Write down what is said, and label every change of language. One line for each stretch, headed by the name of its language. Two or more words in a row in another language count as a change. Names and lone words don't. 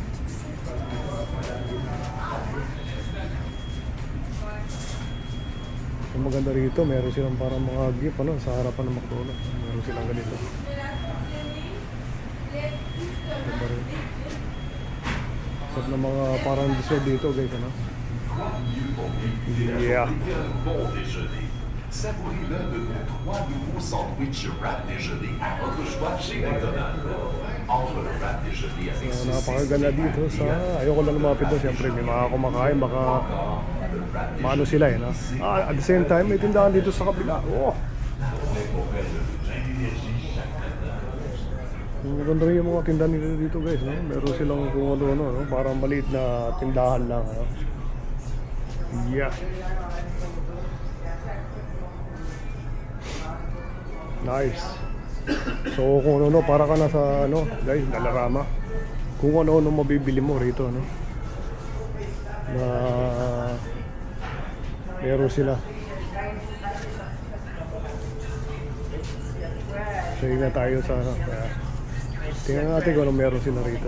Filipino: Ang maganda rito, meron silang parang mga gift sa harapan ng McDonald's. Meron silang ganito. Ganda rin. Sarap na mga parang dessert dito guys,
English: Yeah.
French: Bon déjeuner. Savourez l'un de nos 3 nouveaux sandwichs wrap déjeuner à votre choix chez McDonald's. Entre le wrap déjeuner avec
Filipino: So, napakaganda dito sa ayoko lang lumapit doon, siyempre may mga kumakain baka maano sila no?
English: At the same time
Filipino: may tindahan dito sa kabila. Maganda rin yung mga tindahan nila dito guys, no? Meron silang kung ano, no? Parang maliit na tindahan lang,
English: Yeah. Nice.
Filipino: So kung ano, para ka na sa guys, Dalarama. Kung ano mabibili mo rito, no? Na meron sila. So na tayo sa tingnan natin kung ano meron sila rito.